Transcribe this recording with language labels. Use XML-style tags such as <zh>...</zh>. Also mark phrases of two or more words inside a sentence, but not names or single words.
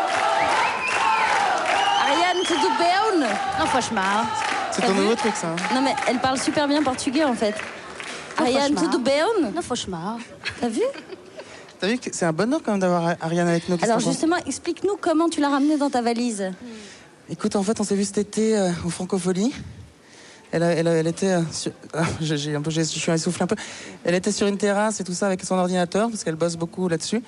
<pt>Ariane, tudo bem?</pt> <fr>Non, franchement. C'est ton nouveau truc, ça. Hein. Non, mais elle parle super bien portugais en fait. Non, Ariane, franchement.</fr> <pt>tudo bem?</pt> <fr>Non, franchement. T'as vu? T'as vu que c'est un bonheur quand même d'avoir Ariane avec nous. Alors justement, explique-nous comment tu l'as ramenée dans ta valise. Écoute, en fait, on s'est vu cet été au Francophonie. Elle était je suis essoufflé un peu. Elle était sur une terrasse et tout ça avec son ordinateur parce qu'elle bosse beaucoup là-dessus.</fr>